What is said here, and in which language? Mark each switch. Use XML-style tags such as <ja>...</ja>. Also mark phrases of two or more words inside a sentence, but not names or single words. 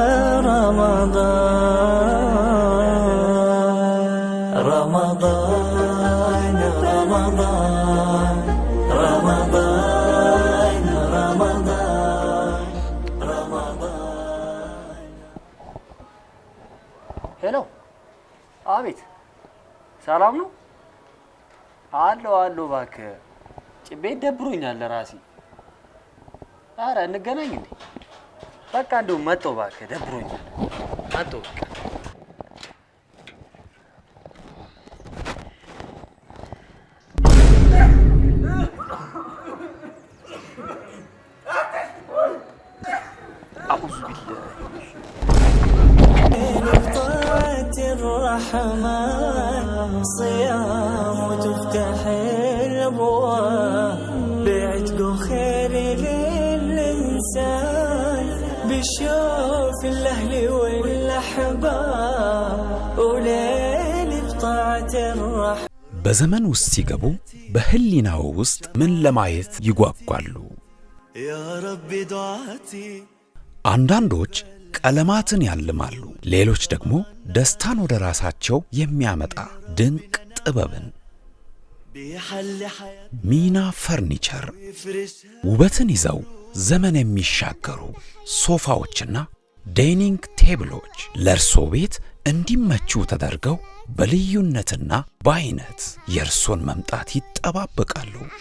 <ar>رمضان رمضان رمضان رمضان رمضان رمضان</ar> <am>هلو አቤት ሰላም ነው አለው እባክህ ቤት ደብሮኛል ለራሴ አረ እንገናኝ እንዴ በቃ እንደው መጣው እባክህ ደብሮኛል። መጣው</am> <ar>أعوذ بالله طاعة الرحمن صيام وتفتح الأبواب بعتق خير للإنسان بشوف الأهل والأحباب وليل بطاعة الرحمن</ar> <am>በዘመን ውስጥ ሲገቡ በህሊናው ውስጥ ምን ለማየት ይጓጓሉ?</am> <ar>يا رب دعاتي</ar> <am>አንዳንዶች ቀለማትን ያልማሉ፣ ሌሎች ደግሞ ደስታን ወደ ራሳቸው የሚያመጣ ድንቅ ጥበብን። ሚና ፈርኒቸር ውበትን ይዘው ዘመን የሚሻገሩ ሶፋዎችና ዳይኒንግ ቴብሎች ለእርሶ ቤት እንዲመቹ ተደርገው በልዩነትና በአይነት የእርሶን መምጣት ይጠባበቃሉ።</am>